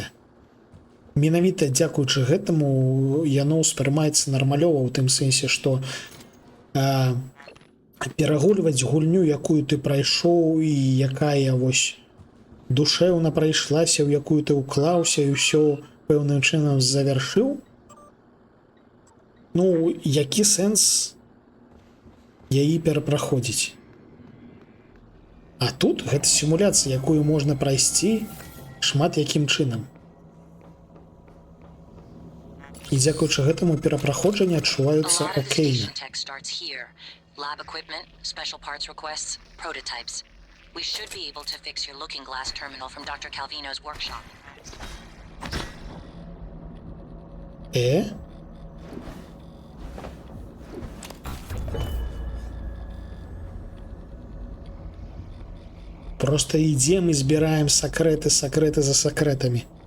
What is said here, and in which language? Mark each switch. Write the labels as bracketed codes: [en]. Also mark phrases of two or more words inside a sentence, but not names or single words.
[be] Менавіта дзякуючы гэтаму яно ўспрымаецца нармалёва ў тым сэнсе, што перагульваць гульню, якую ты прайшоў і якая вось душэўна прайшлася, у якую ты ўклаўся і ўсё пэўным чынам завяршыў, ну, які сэнс яе перапраходзіць? А тут гэта сімуляцыя, якую можна прайсці шмат якім чынам. І дзякуючы гэтаму перапраходжанні адчуваюцца окейна. [en] Lab equipment, special parts requests, prototypes. We should be able to fix your looking glass terminal from Dr. Calvino's workshop. [be] Просто ідзем і збіраем сакрэты за сакрэтамі.